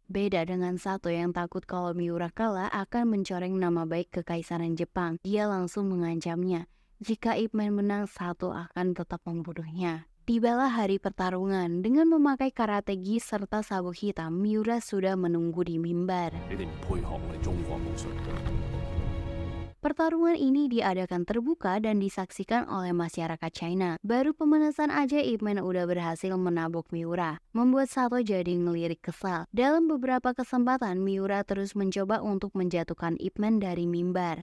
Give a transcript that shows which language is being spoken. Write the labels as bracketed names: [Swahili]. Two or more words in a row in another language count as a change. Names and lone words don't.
[Indonesian] Beda dengan Sato yang takut kalau Miura kalah akan mencoreng nama baik kekaisaran Jepang. Dia langsung mengancamnya. Jika Ip Man menang, Sato akan tetap membunuhnya. Tibalah hari pertarungan. Dengan memakai karate gi serta sabuk hitam, Miura sudah menunggu di mimbar. [Cantonese] 你哋唔配學我哋中國武術。 [Indonesian] Pertarungan ini diadakan terbuka dan disaksikan oleh masyarakat China. Baru pemanasan aja Ip Man udah berhasil menabok Miura, membuat Sato jadi ngelirik kesal. Dalam beberapa kesempatan, Miura terus mencoba untuk menjatuhkan Ip Man dari mimbar.